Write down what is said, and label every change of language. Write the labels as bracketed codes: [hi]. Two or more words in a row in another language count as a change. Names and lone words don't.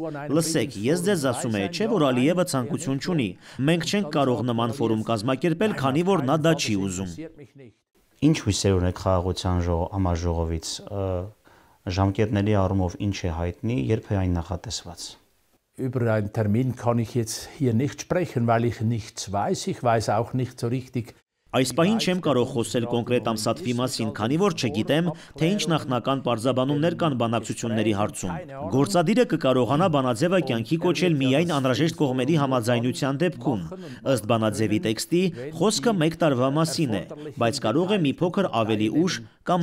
[hy] լսեք, ես ձեզ ասում եմ, չէ՞ որ Ալիևը ցանկություն չունի, մենք չենք կարող նման ֆորում կազմակերպել, քանի որ նա դա չի ուզում։ Ինչ հույսեր ունեք խաղաղության համաժողովից, ժամկետների առումով ինչ է հայտնի, երբ է այն նախատեսված։ [de] Über einen Termin kann ich jetzt hier nicht sprechen, weil ich nichts weiß. Ich weiß auch nicht so richtig. [hy] Այս պահին չեմ կարող խոսել կոնկրետ ամսաթվի մասին, քանի որ չգիտեմ, թե ինչ նախնական պարզաբանումներ կան բանակցությունների հարցում։ Գործադիրը կկարողանա բանաձևը կյանքի կոչել միայն անհրաժեշտ կողմերի համաձայնության դեպքում։ Ըստ բանաձևի տեքստի, խոսքը 1 տարվա մասին է, բայց կարող է մի փոքր ավելի ուշ կամ